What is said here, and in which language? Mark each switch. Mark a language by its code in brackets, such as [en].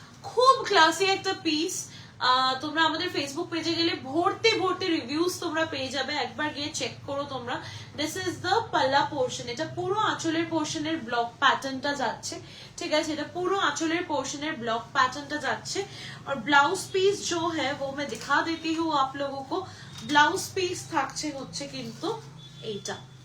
[bn] খুব ক্লাসি একটা পিস। তোমরা আমাদের ফেসবুক পেজে গেলে ভর্তি ভর্তি রিভিউজ তোমরা পেয়ে যাবে, একবার গিয়ে চেক করো তোমরা। [en] this is the পাল্লা portion, [bn] এটা পুরো আঁচলের পোর্শনের ব্লক প্যাটার্নটা যাচ্ছে। ঠিক আছে, এটা পুরো আঁচলের পোর্শনের ব্লক প্যাটার্নটা যাচ্ছে। [hi] और ब्लाउज पीस जो है वो मैं दिखा देती हूँ आप लोगों को। [bn] ब्लाउज पीस থাকছে হচ্ছে কিন্তু এইটা।